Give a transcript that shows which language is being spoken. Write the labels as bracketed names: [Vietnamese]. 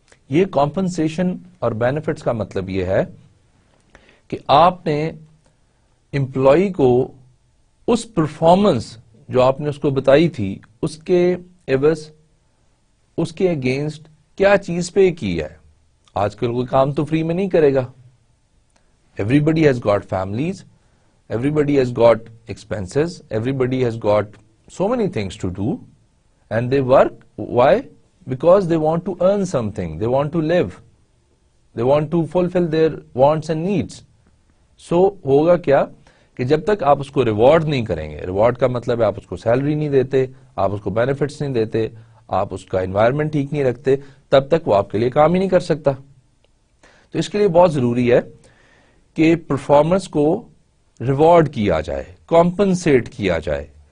[Urdu] یہ کمپنسیشن اور بینیفٹس کا مطلب یہ ہے کہ آپ نے امپلائی کو اس پرفارمنس جو آپ نے اس کو بتائی تھی اس کے عوض, اس کے اگینسٹ کیا چیز پے کی ہے. آج کل کوئی کام تو فری میں نہیں کرے گا. [English] Everybody has got families, everybody has got expenses, everybody has got so many things to do, and they work. Why? Because they want to earn something, they want to live, they want to fulfill their wants and needs. [Urdu] So ہوگا کیا کہ جب تک آپ اس کو reward نہیں کریں گے, ریوارڈ کا مطلب ہے آپ اس کو سیلری نہیں دیتے, آپ اس کو بینیفٹس نہیں دیتے, آپ اس کا انوائرمنٹ ٹھیک نہیں رکھتے, تب تک وہ آپ کے لیے کام ہی نہیں کر سکتا. تو اس کے لیے بہت ضروری ہے کہ پرفارمنس کو ریوارڈ کیا جائے, کمپنسیٹ کیا جائے.